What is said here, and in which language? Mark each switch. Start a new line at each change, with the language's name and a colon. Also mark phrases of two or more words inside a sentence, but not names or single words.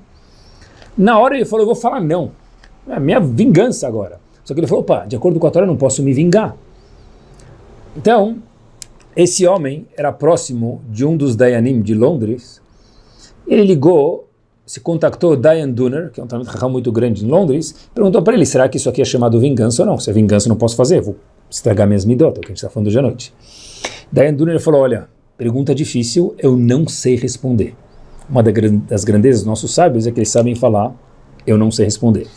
Portuguese: Na hora ele falou, eu vou falar não. É a minha vingança agora. Só que ele falou, de acordo com a Torá, eu não posso me vingar. Então, esse homem era próximo de um dos Dayanim de Londres. Ele ligou, se contactou Dayan Dunner, que é um
Hebrew: תלמיד חכם
Portuguese: muito grande em Londres, perguntou para ele, será que isso aqui é chamado vingança ou não? Se é vingança eu não posso fazer, vou estragar minhas midot, é o que a gente está falando hoje à noite. Dayan Dunner falou, olha, pergunta difícil, eu não sei responder. Uma das grandezas dos nossos sábios é que eles sabem falar, eu não sei responder.